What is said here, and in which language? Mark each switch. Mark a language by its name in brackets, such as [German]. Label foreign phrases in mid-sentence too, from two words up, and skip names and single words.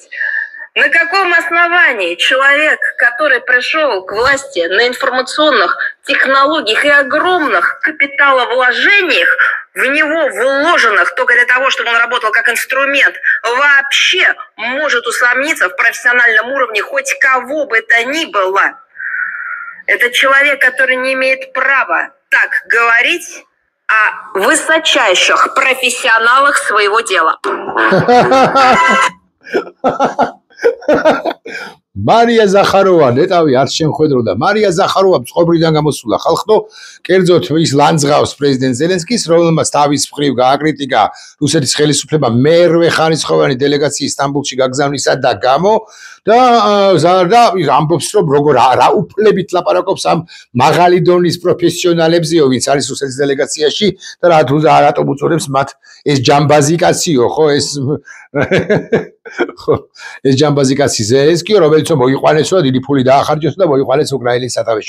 [Russian] На каком основании человек, который пришел к власти на информационных технологиях и огромных капиталовложениях, в него вложенных только для того, чтобы он работал как инструмент, вообще может усомниться в профессиональном уровне хоть кого бы то ни было? Это человек, который не имеет права так говорить о высочайших профессионалах своего дела. [Georgian] მარია ზახაროვა, ნეტავი არ შემხედრო და მარია ზახაროვა წყობრიდან გამოსულა ხალხო, კერძოდ ის ლანძღავს პრეზიდენტ ზელენსკის, რომელმაც თავის მხრივ გააკრიტიკა რუსეთის ხელისუფლება მერვე ხარისხოვანი დელეგაციის სტამბულში გაგზავნისა და გამო და ამბობს რომ როგორ რა უფლებით ლაპარაკობს ამ მაღალი დონის პროფესიონალებზეო, ვინც არის რუსეთის დელეგაციაში და რატომ უწოდებს მათ ეს ჯამბაზი კაციო, ხო ეს ეს ჯამბაზი კაცი ზელენსკიო, რომელიც მოიყვანესო და დიდი ფული დაახარჯოს და მოიყვანეს უკრაინის სათავეში.